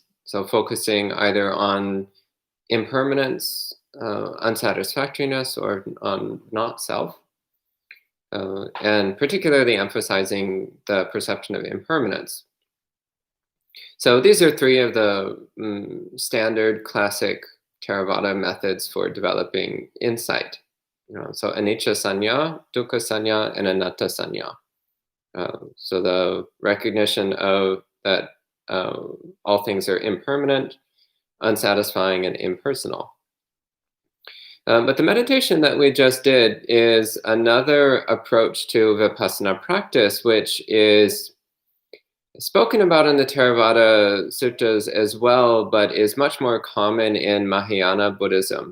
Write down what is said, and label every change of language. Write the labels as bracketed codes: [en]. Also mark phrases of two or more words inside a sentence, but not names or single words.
[en] So focusing either on impermanence, unsatisfactoriness, or on not self. And particularly emphasizing the perception of impermanence. So these are 3 of the standard classic Theravada methods for developing insight. [pi] So anicca sanya, dukkha sanya, and anatta sanya. [en] So the recognition of that all things are impermanent, unsatisfying, and impersonal. But the meditation that we just did is another approach to Vipassana practice, which is spoken about in the Theravada suttas as well, but is much more common in Mahayana Buddhism.